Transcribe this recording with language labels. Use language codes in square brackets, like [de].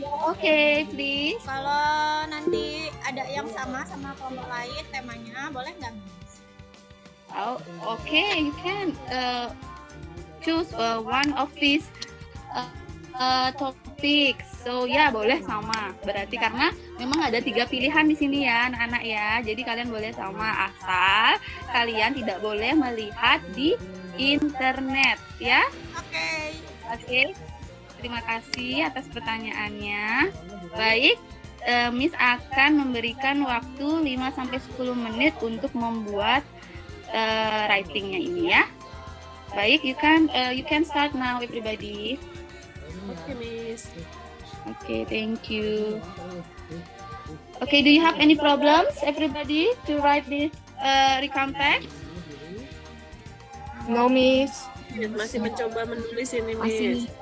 [en] Okay, please. [id] kalau nanti ada yang sama kelompok lain temanya, boleh nggak Miss? [en] Oh, okay, you can choose one of these topics. [id] So ya boleh sama. Berarti karena memang ada 3 pilihan di sini ya anak-anak ya. Jadi kalian boleh sama asal kalian tidak boleh melihat di internet ya. Oke. Oke. Terima kasih atas pertanyaannya. Baik, Miss akan memberikan waktu 5-10 menit untuk membuat writingnya ini ya. [en] Baik, you can start now everybody. Okay, Miss. Okay, thank you. Okay, do you have any problems everybody to write this recount text? No, Miss. [id] Masih mencoba menulis ini, Miss.